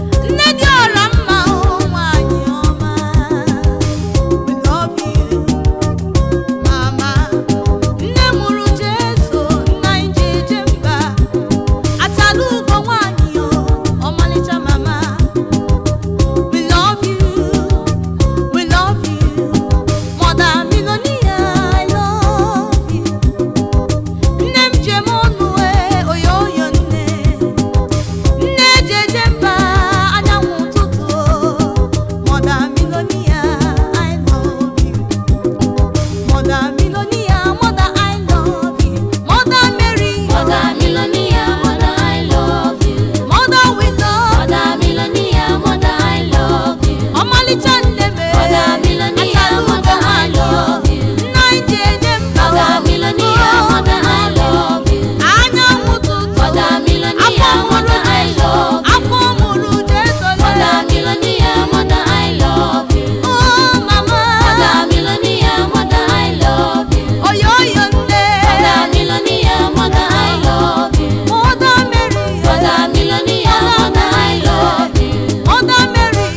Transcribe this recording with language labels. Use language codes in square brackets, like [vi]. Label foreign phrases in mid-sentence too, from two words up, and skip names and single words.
[ig] Nne dị ọra mma, o nwanyị ọma, [en] we love you. [ig] Mama, nne mụrụ Jesu, nna anyị ji eje mba. Atala ugo nwanyị, o, ọmalịcha mama. [en] We love you, we love you. Mother Millionaire, I love you. [ig] Nne m ji eme ọnụ, eh, oyo oyo nne. Nne eji eje mba, anyanwụ ụtụtụ, oh. [en] Mother Millionaire, I love you. Mother Millionaire, mother, I love you. Mother Mary. Mother Millionaire, Mother, I love you. Mother Wisdom. Mother Millionaire, Mother, I love you. [ig] Ọmalịcha nne m. [en] Mother Millionaire, Achalugo Mother, I nwanyị. love you. [ig] Nna anyị ji eje mba. [en] Mother Millionaire, Mother, I love you. [ig] Anyanwụ ụtụtụ. [en] Mother Millionaire, [ig] Afọ mụrụ [en] Mother, I Jesu. love you. [ig] Afọ mụrụ Jesu. [en] Mother Millionaire, Mother, I love you. Oh, mama. Mother Millionaire, mother, I love you. [ig] Oyo, oyo, nne. [en] Mother Millionaire, mother, I love you. Mother Mary. Mother Millionaire, mother, I love you. Mother Mary.